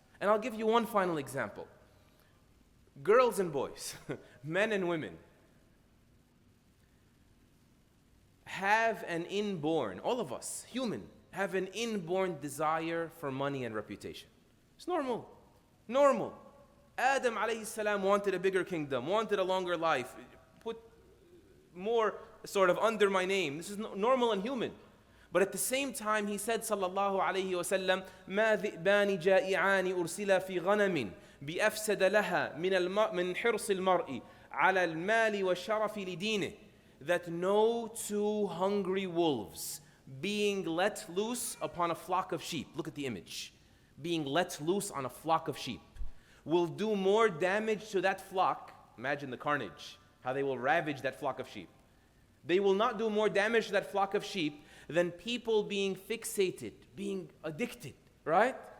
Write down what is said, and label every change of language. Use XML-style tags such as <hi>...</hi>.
<en>And I'll give you one final example. Girls and boys, men and women, have an inborn, all of us, human, have an inborn desire for money and reputation. It's normal, Normal. Adam alayhi salam wanted a bigger kingdom, wanted a longer life, put more sort of under my name. This is normal and human. But at the same time, he said,</en> <ar>sallallahu alayhi wa sallam, ما ذئبان جائعان أرسلا في غنم بأفسد لها من حرص المرء على المال والشرف لدينه.</ar> <en>That no two hungry wolves being let loose upon a flock of sheep. Look at the image. Being let loose on a flock of sheep will do more damage to that flock. Imagine the carnage, how they will ravage that flock of sheep. They will not do more damage to that flock of sheep than people being fixated, being addicted, right?</en>